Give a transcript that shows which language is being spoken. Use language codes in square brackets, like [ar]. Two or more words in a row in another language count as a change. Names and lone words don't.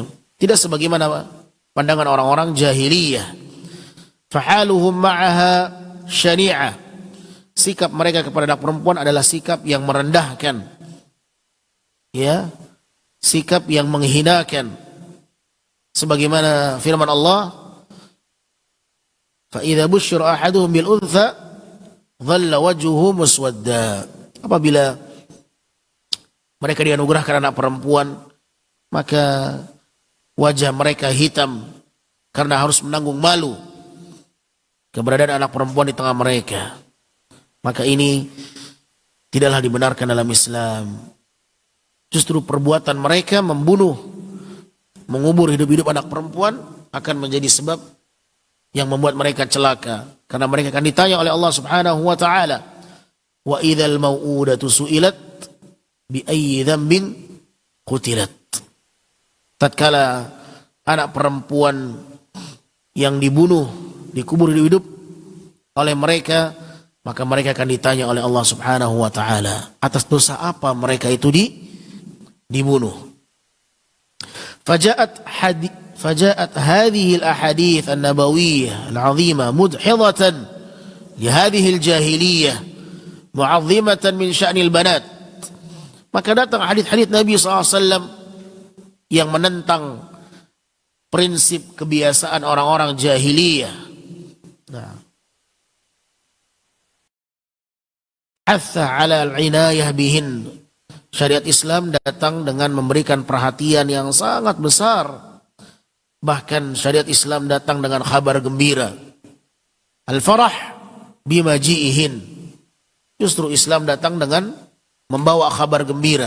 [id] Tidak sebagaimana pandangan orang-orang jahiliyah. [ar] فحالهم معها شنيعة. [id] Sikap mereka kepada anak perempuan adalah sikap yang merendahkan. Ya, sikap yang menghinakan. Sebagaimana firman Allah, [ar] فإذا بشر أحدهم بالأنثى ظل وجهه مسودا. [id] Apabila mereka dianugerahkan anak perempuan, maka wajah mereka hitam karena harus menanggung malu keberadaan anak perempuan di tengah mereka. Maka ini tidaklah dibenarkan dalam Islam. Justru perbuatan mereka membunuh, mengubur hidup-hidup anak perempuan akan menjadi sebab yang membuat mereka celaka. Karena mereka akan ditanya oleh Allah [ar] سبحانه وتعالى, "وإذا الموءودة سئلت بأي ذنب قتلت." [id] Tatkala anak perempuan yang dibunuh, dikubur hidup-hidup oleh mereka, maka mereka akan ditanya oleh Allah [ar] سبحانه وتعالى, [id] atas dosa apa mereka itu dibunuh. [ar] فجاءت هذه الأحاديث النبوية العظيمة مضادة لهذه الجاهلية معظمة من شأن البنات. [id] Maka datang hadis-hadis Nabi SAW yang menentang prinsip kebiasaan orang-orang jahiliyah. Nah, [ar] هذا على العناية بهن. [id] Syariat Islam datang dengan memberikan perhatian yang sangat besar. Bahkan syariat Islam datang dengan kabar gembira. [ar] الفرح بمجيئهن. [id] Justru Islam datang dengan membawa kabar gembira.